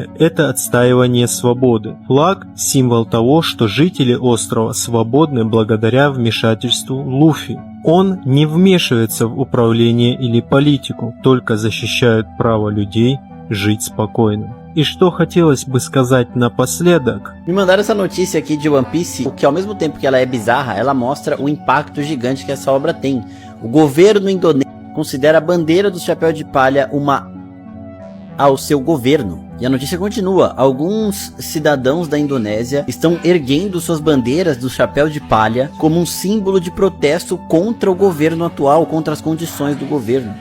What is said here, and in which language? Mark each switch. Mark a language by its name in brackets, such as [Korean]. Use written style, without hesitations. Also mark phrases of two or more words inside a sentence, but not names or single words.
[Russian] Это отстаивание свободы. Флаг – символ того, что жители острова свободны благодаря вмешательству Луфи. Он не вмешивается в управление или политику, только защищает право людей жить спокойно. E что хотелось бы сказать напоследок. [Portuguese] Me mandaram essa notícia aqui de One Piece, que ao mesmo tempo que ela é bizarra, ela mostra o impacto gigante que essa obra tem. O governo indonésio considera a bandeira do chapéu de palha ao seu governo. E a notícia continua: alguns cidadãos da Indonésia estão erguendo suas bandeiras do chapéu de palha como um símbolo de protesto contra o governo atual, contra as condições do governo.